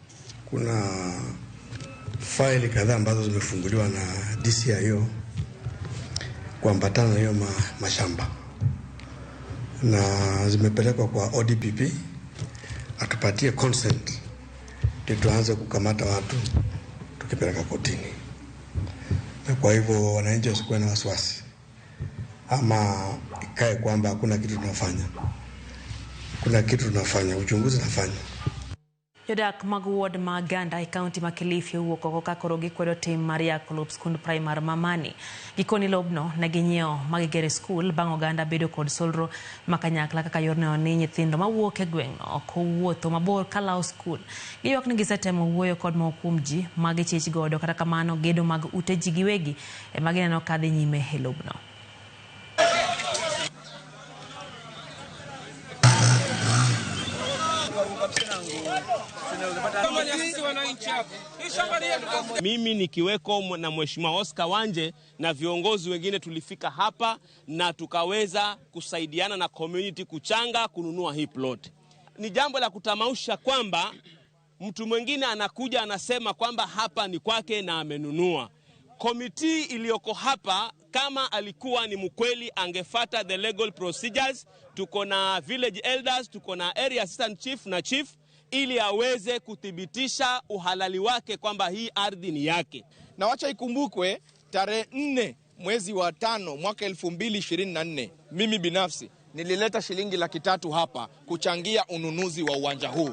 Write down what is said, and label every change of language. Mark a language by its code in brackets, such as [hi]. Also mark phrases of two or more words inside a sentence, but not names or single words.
[sw] Kuna faili kadhaa ambazo zimefunguliwa na DCIO kuambatana na hiyo mashamba na zimepelekwa kwa ODPP atupatie consent ndio tuanze kukamata watu tukipeleka kotini. Na kwa hivyo wananchi wasikuwe na wasiwasi ama ikae kwamba hakuna kitu tunafanya. Kuna kitu tunafanya, uchunguzi tunafanya. [luo] Jodak mag ward Maganda e county ma Kilifi wuok oko ka koro gikwedo tim mar yako skund primary Mamani. Gikoni lobno ne ginyiewo magigere skul bang' oganda bedo kod solro makanyakla kaka yorno ni nyithindo mawuok e gweng'no ok wuotho mabor kalawo skul. Giywak ni gisetemo wuoyo kod moko kuom ji magichich godo, kata kamano gedo mag ute ji giwegi ema gineno ka dhi nyime e lobno. [sw] Mimi nikiweko na Mheshimiwa Oscar Wanje na viongozi wengine tulifika hapa na tukaweza kusaidiana na community kuchanga kununua hii plot. Ni jambo la kutamausha kwamba mtu mwingine anakuja anasema kwamba hapa ni kwake na amenunua. Committee iliyoko hapa kama alikuwa ni mkweli angefata [en] the legal procedures. [sw] Tuko na [en] village elders, [sw] tuko na [en] area assistant chief [sw] na chief ili aweze kuthibitisha uhalali wake kwamba hii ardhi ni yake. Na wacha ikumbukwe tarehe 4 mwezi wa 5 mwaka 2024 mimi binafsi nilileta shilingi 300,000 hapa kuchangia ununuzi wa uwanja huu.